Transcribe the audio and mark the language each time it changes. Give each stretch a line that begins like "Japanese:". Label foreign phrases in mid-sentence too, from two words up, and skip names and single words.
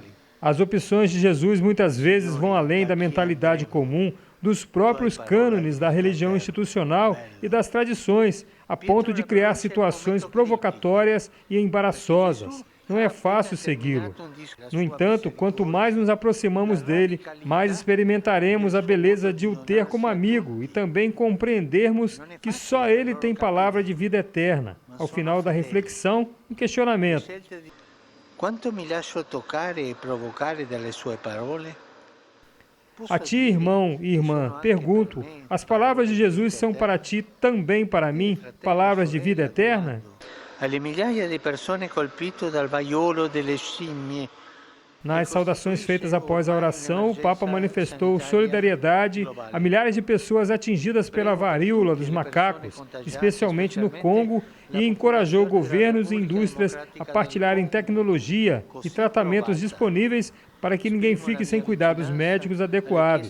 Portuguese: As opções de Jesus muitas vezes vão além da mentalidade comum, dos próprios cânones da religião institucional e das tradições, a ponto de criar situações provocatórias e embaraçosas. Não é fácil segui-lo. No entanto, quanto mais nos aproximamos dele, mais experimentaremos a beleza de o ter como amigo e também compreendermos que só ele tem palavra de vida eterna. Ao final da reflexão, um questionamento.
Italian: Quanto me lascio toccare e provocare dalle sue parole?
Portuguese: A ti, irmão e irmã, pergunto, as palavras de Jesus são para ti também para mim, palavras de vida eterna?
Italian: Alle migliaia di persone colpite dal vaiolo delle scimmie.
Portuguese: Nas saudações feitas após a oração, o Papa manifestou solidariedade a milhares de pessoas atingidas pela varíola dos macacos, especialmente no Congo, e encorajou governos e indústrias a partilharem tecnologia e tratamentos disponíveis para que ninguém fique sem cuidados médicos adequados.